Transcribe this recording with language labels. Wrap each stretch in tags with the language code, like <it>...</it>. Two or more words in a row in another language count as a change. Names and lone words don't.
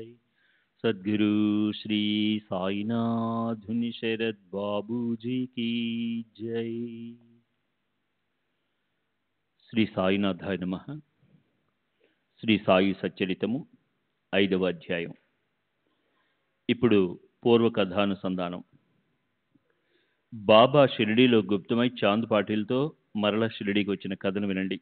<hi>सद्गुरु श्री साईनाथ धुनि शरद बाबू जी की जय।</hi> <sa>శ్రీ సాయినాథాయ నమః.</sa> <te>శ్రీ సాయి సచ్చరితము 5వ అధ్యాయం. ఇప్పుడు పూర్వకథానుసంధానం. బాబా షిరిడీలో గుప్తమై చాంద్ పాటిల్తో మరల షిరిడీకి వచ్చిన కథను వినండి.</te>